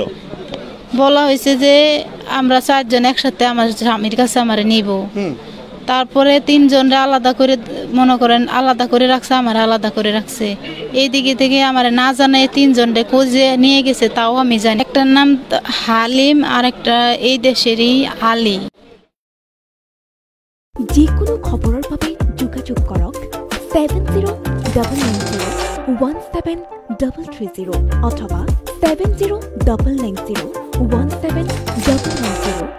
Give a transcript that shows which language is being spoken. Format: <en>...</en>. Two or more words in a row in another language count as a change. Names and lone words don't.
<bn>বলা হয়েছে যে আমরা চারজন একসাথে আমার স্বামীর কাছে আমারে নিব তারপরে তিনজনরে আলাদা করে মনে করেন আলাদা করে রাখছে আমার আলাদা করে রাখছে এইদিকে থেকে আমার না জানাই তিনজনরে খোঁজে নিয়ে গেছে তাও আমি জানি একটার নাম হালিম আর একটা এই দেশেরই আলী</bn> <as>যিকোনো খবৰৰ বাবে যোগাযোগ কৰক 7099017330 অথবা 709901 17 জগন্নাথ।</as>